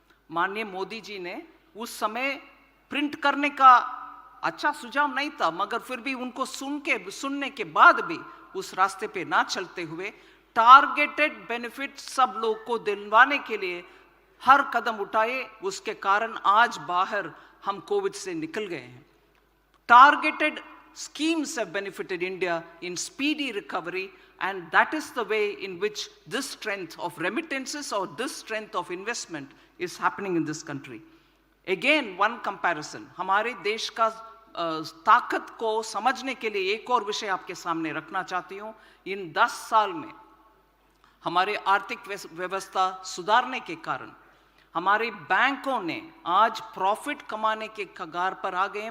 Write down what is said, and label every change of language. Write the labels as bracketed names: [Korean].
[Hindi] माननीय मोदी जी ने उस समय प्रिंट करने का अच्छा सुझाव नहीं था, मगर फिर भी उनको सुनने के बाद भी उस रास्ते पे ना चलते हुए टारगेटेड बेनिफिट सब लोग को दिलवाने के लिए हर कदम उठाए. उसके कारण आज बाहर हम कोविड से निकल गए हैं. [English] Targeted schemes have benefited India in speedy recovery, and that is the way in which this strength of remittances or this strength of investment is happening in this country. Again, one comparison. [Hindi] हमारे देश का ताकत को समझने के लिए एक और विषय आपके सामने रखना चाहती हूँ. इन 10 साल में हमारे आर्थिक व्यवस्था सुधारने के कारण हमारे बैंकों ने आज प्रॉफिट कमाने के कगार पर आ गए हैं.